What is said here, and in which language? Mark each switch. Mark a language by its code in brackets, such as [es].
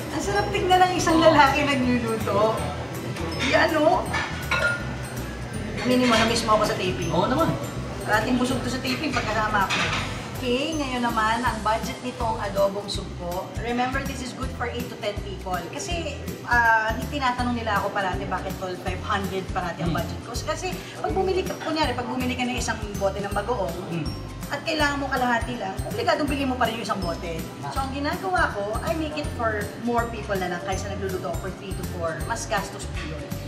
[tl] Ang sarap tignan ng isang lalaki nagluluto. Yan o. Aminin mo, na-miss mo ako sa taping. Oo naman. Parating busog to sa taping pagkasama ako. Okay, ngayon naman, ang budget nitong adobong sugpo. [en] Remember, this is good for 8 to 10 people. [tl] Kasi, tinatanong nila ako parati bakit 500 parati ang budget ko. Kasi, pag bumili ka, kunyari, pag bumili ka ng isang bote ng bagoong, at kailangan mo kalahati lang, obligadong bigyan mo pa rin yung isang bote. So, ang ginagawa ko, [en] I make it for more people [tl] na lang kaysa nagluluto for 3 to 4. Mas gastos po yun.